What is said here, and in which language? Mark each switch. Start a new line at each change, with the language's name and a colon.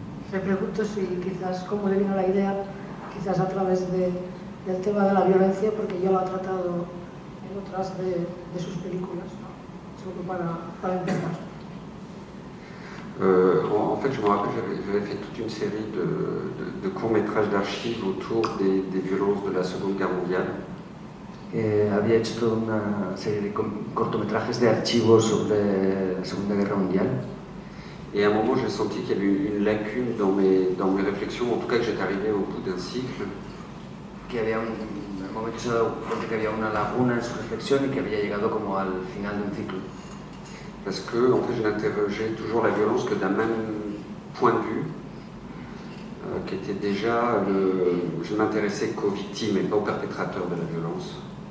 Spanish: Me pregunto si quizás cómo le vino la idea, quizás a través del tema de la violencia, porque ya lo ha tratado en otras de sus películas, ¿no? Solo para empezar.
French: En fait, je me rappelle, j'avais fait toute une série de courts-métrages d'archives autour des violences de la Seconde Guerre mondiale.
Spanish: Había hecho toda una serie de cortometrajes de archivos sobre la Segunda Guerra Mundial.
French: Et à un moment, j'ai senti qu'il y avait une lacune dans mes réflexions, en tout cas que j'étais arrivé au bout d'un cycle.
Spanish: Que había un momento se dado cuenta que había una laguna en su reflexión y que había llegado como al final de un ciclo.
French: Parce que, en fait, je n'interrogeais toujours la violence que d'un même point de vue, qui était déjà je m'intéressais qu'aux victimes et pas aux perpétrateurs de la violence.